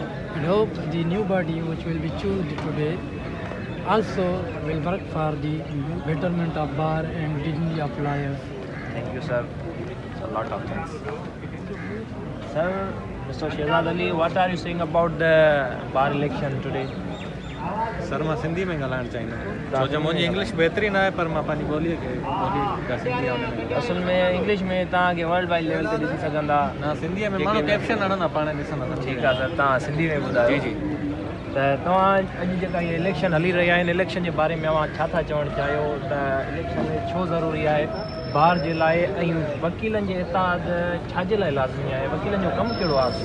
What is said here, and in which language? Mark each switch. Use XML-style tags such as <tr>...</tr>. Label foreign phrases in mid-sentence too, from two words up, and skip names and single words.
<en>And hope the new body which will be chosen today also will work for the betterment of bar and dignity of lawyers. Thank you, sir. It's a lot of thanks. Sir, Mr. Shehzad Ali, what are you saying about the bar election today?</en> <sd>सर मां सिंधी में ॻाल्हाइणु चाहींदुमि, छो जो मुंहिंजी इंग्लिश बहितरीन आहे, पर मां पंहिंजी ॿोलीअ खे सिंधी आहे। असल में इंग्लिश में तव्हांखे</sd> <en>world wide level</en> <sd>ते ॾिसी सघंदा न, सिंधीअ में माण्हू कैप्शन हणंदा पाण ॾिसंदा। ठीकु आहे सर, तव्हां सिंधी में ॿुधायो। जी जी। त तव्हां अॼु जेका इहे इलेक्शन हली रहिया आहिनि, इलेक्शन जे बारे में तव्हां छा था चवणु चाहियो त इलेक्शन छो ज़रूरी आहे बार जे लाइ, ऐं वकीलनि जे इताद छाजे लाइ लाज़मी आहे, वकीलनि जो कमु कहिड़ो आहे?</sd>